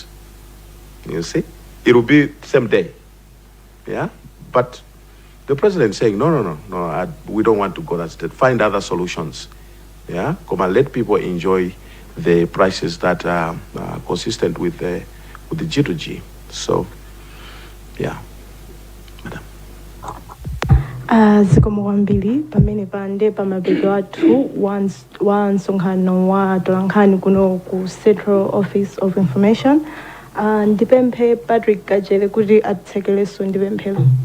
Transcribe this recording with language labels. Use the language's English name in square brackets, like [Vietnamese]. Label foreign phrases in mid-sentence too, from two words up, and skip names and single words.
[English] You see, it will be same day, but the president is saying no, we don't want to go that step. Find other solutions. Come and let people enjoy the prices that are consistent with the G2G. So madam. [Nyanja] Zikomo kwambiri pamene pande pamabega wathu wa msonkhano wa tolankhani kuno ku Central Office of Information ndipemphe Patrick Kajere kuti atsekeleso ndipemphero.